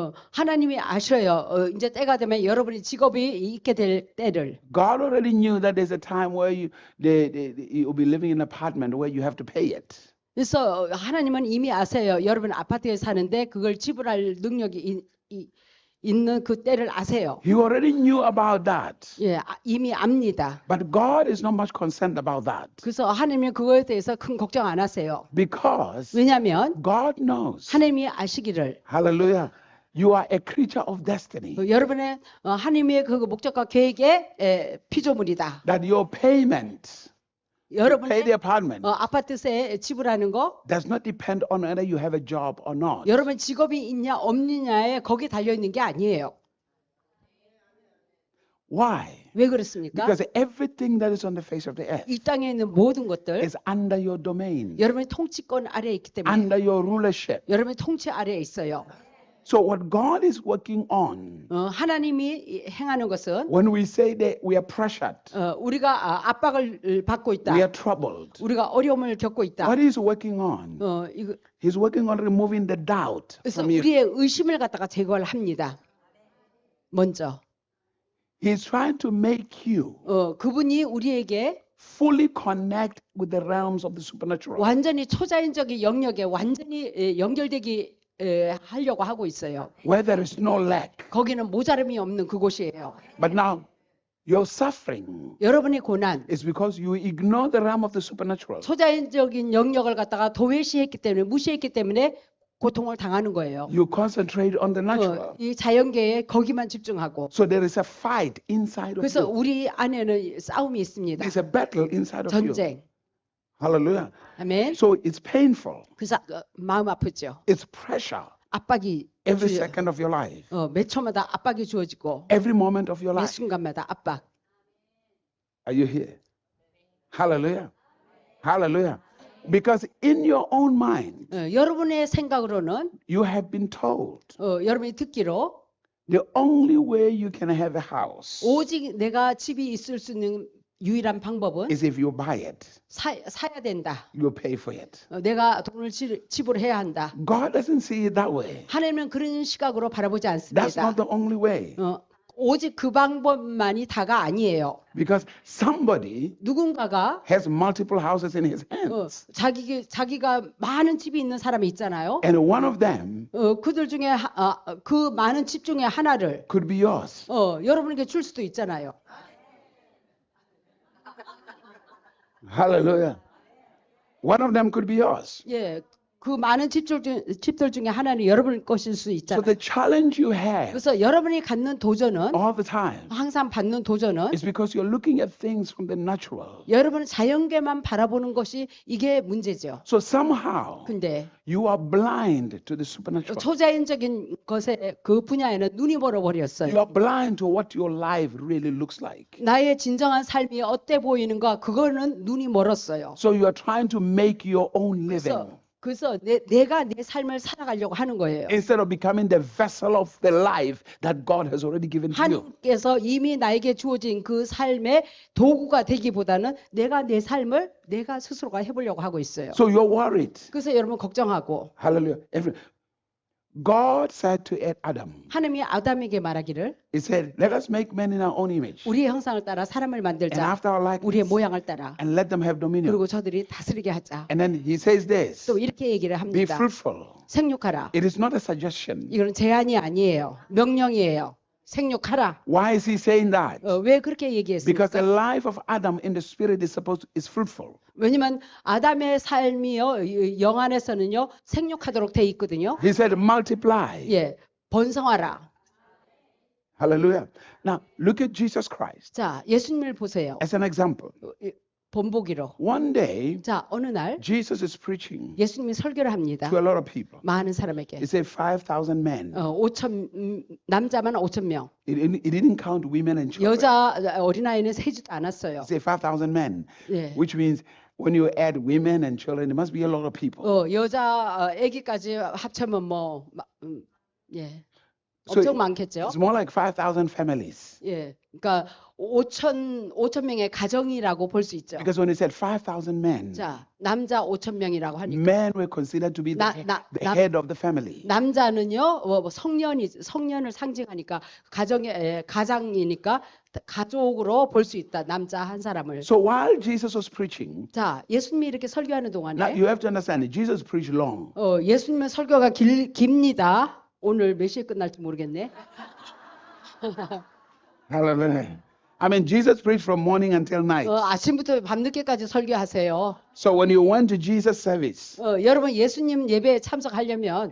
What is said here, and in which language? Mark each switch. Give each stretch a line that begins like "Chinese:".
Korean: 하나님이 아셔요. 이제 때가 되면 여러분이 직업이 있게 될 때를.
English: God already knew that there's a time where you'll be living in an apartment where you have to pay it.
Korean: 그래서 하나님은 이미 아세요. 여러분 아파트에 사는데 그걸 지불할 능력이 있는 그 때를 아세요.
English: He already knew about that.
Korean: 예, 이미 압니다.
English: But God is not much concerned about that.
Korean: 그래서 하나님이 그거에 대해서 큰 걱정 안 하세요.
English: Because
Korean: 왜냐하면
English: God knows.
Korean: 하나님이 아시기를
English: Hallelujah. You are a creature of destiny.
Korean: 여러분의 하나님의 그 목적과 계획의 피조물이다.
English: That your payment, pay the
Korean: 여러분의
English: apartment,
Korean: 아파트세 지불하는 거
English: does not depend on whether you have a job or not.
Korean: 여러분 직업이 있냐 없느냐에 거기 달려 있는 게 아니에요.
English: Why?
Korean: 왜 그렇습니까?
English: Because everything that is on the face of the earth
Korean: 이 땅에 있는 모든 것들
English: is under your domain,
Korean: 여러분의 통치권 아래에 있기 때문에
English: under your rulership.
Korean: 여러분의 통치 아래에 있어요.
English: So what God is working on,
Korean: 하나님이 행하는 것은
English: when we say that we are pressured,
Korean: 우리가 압박을 받고 있다.
English: we are troubled,
Korean: 우리가 어려움을 겪고 있다.
English: what He's working on? He's working on removing the doubt
Korean: 그래서
English: from you.
Korean: 우리의 의심을 갖다가 제거를 합니다. 먼저
English: He's trying to make you
Korean: 그분이 우리에게
English: fully connect with the realms of the supernatural.
Korean: 완전히 초자연적인 영역에 완전히 연결되기 하려고 하고 있어요.
English: Where there is no lack.
Korean: 거기는 모자람이 없는 그곳이에요.
English: But now, your suffering
Korean: 여러분의 고난,
English: is because you ignore the realm of the supernatural.
Korean: 초자연적인 영역을 갖다가 도외시했기 때문에 무시했기 때문에 고통을 당하는 거예요.
English: You concentrate on the natural.
Korean: 이 자연계에 거기만 집중하고.
English: So there is a fight inside of
Korean: 그래서
English: you.
Korean: 우리 안에는 싸움이 있습니다.
English: There's a battle inside of you.
Korean: 전쟁.
English: Hallelujah.
Korean: 아멘.
English: So it's painful.
Korean: 그래서 마음 아프죠.
English: It's pressure.
Korean: 압박이
English: Every second of your life.
Korean: 몇 초마다 압박이 주어지고
English: Every moment of your
Korean: 매
English: life.
Korean: 순간마다 압박.
English: Are you here? Hallelujah. Hallelujah. Because in your own mind,
Korean: 여러분의 생각으로는
English: you have been told
Korean: 여러분이 듣기로
English: the only way you can have a house
Korean: 오직 내가 집이 있을 수 있는 유일한 방법은
English: is if you buy it.
Korean: 사야 된다.
English: You pay for it.
Korean: 내가 돈을 지불해야 한다.
English: God doesn't see it that way.
Korean: 하나님은 그런 시각으로 바라보지
English: That's
Korean: 않습니다.
English: not the only way.
Korean: 오직 그 방법만이 다가 아니에요.
English: Because somebody
Korean: 누군가가
English: has multiple houses in his hands.
Korean: 자기가 많은 집이 있는 사람이 있잖아요.
English: And one of them
Korean: 그들 중에 그 많은 집 중에 하나를
English: could be yours.
Korean: 여러분에게 줄 수도 있잖아요.
English: Hallelujah. One of them could be yours.
Korean: 예, 그 많은 집들 중에 하나는 여러분 것일 수
English: So
Korean: 있잖아요.
English: the challenge you have
Korean: 그래서 여러분이 갖는 도전은
English: all the time
Korean: 항상 받는 도전은
English: is because you're looking at things from the natural.
Korean: 여러분은 자연계만 바라보는 것이 이게 문제죠.
English: So somehow
Korean: 근데
English: you are blind to the supernatural.
Korean: 초자연적인 것에 그 분야에는 눈이
English: You
Korean: 멀어버렸어요.
English: are blind to what your life really looks like.
Korean: 나의 진정한 삶이 어때 보이는가 그거는 눈이 멀었어요.
English: So you are trying to make your own living
Korean: 그래서 내가 내 삶을 살아가려고 하는 거예요.
English: instead of becoming the vessel of the life that God has already given to you.
Korean: 하나님께서 이미 나에게 주어진 그 삶의 도구가 되기보다는 내가 내 삶을 내가 스스로가 해보려고 하고 있어요.
English: So you're worried.
Korean: 그래서 여러분 걱정하고
English: Hallelujah. God said to Adam,
Korean: 하나님이 아담에게 말하기를
English: He said, let us make man in our own image
Korean: 우리의 형상을 따라 사람을
English: and
Korean: 만들자.
English: after our
Korean: 우리의
English: likeness
Korean: 모양을 따라.
English: and let them have dominion.
Korean: 그리고 저들이 다스리게 하자.
English: And then he says this,
Korean: 또 이렇게 얘기를
English: be
Korean: 합니다.
English: fruitful.
Korean: 생육하라.
English: It is not a suggestion.
Korean: 이거는 제안이 아니에요. 명령이에요. 생육하라.
English: Why is he saying that?
Korean: 왜 그렇게
English: Because the
Korean: 얘기했습니까?
English: life of Adam in the spirit is fruitful.
Korean: 왜냐면 아담의 삶이요 영 안에서는요 생육하도록 돼 있거든요.
English: He said, multiply.
Korean: 예, 번성하라.
English: Hallelujah. Now, look at Jesus Christ
Korean: 자, 예수님을 보세요.
English: as an example.
Korean: 본보기로.
English: One day,
Korean: 자, 어느 날
English: Jesus is preaching
Korean: 예수님이 설교를 합니다.
English: to a lot of people.
Korean: 많은 사람에게.
English: He said 5,000 men.
Korean: 5천 남자만 5천 명.
English: He didn't count women and children.
Korean: 여자 어린아이는 세지도 않았어요.
English: He said 5,000 men,
Korean: 예.
English: which means when you add women and children, it must be a lot of people.
Korean: 여자 아기까지 합치면 뭐 예.
English: So
Korean: 엄청 많겠죠.
English: it's more like 5,000 families.
Korean: 예. 그러니까 5천 명의 가정이라고 볼 수 있죠.
English: Because when he said 5,000 men,
Korean: 자, 남자 5천 명이라고 하니까
English: men were considered to be the head of the family.
Korean: 남자는요, 성년을 상징하니까 가장이니까 가족으로 볼 수 있다. 남자 한 사람을.
English: So while Jesus was preaching,
Korean: 자, 예수님이 이렇게 설교하는
English: now
Korean: 동안에
English: you have to understand it. Jesus preached long.
Korean: 예수님의 설교가 깁니다. 오늘 몇 시에 끝날지 모르겠네.
English: Hallelujah. I mean, Jesus preached from morning until night.
Korean: 아침부터 밤늦게까지 설교하세요.
English: So when you went to Jesus service,
Korean: 여러분 예수님 예배에 참석하려면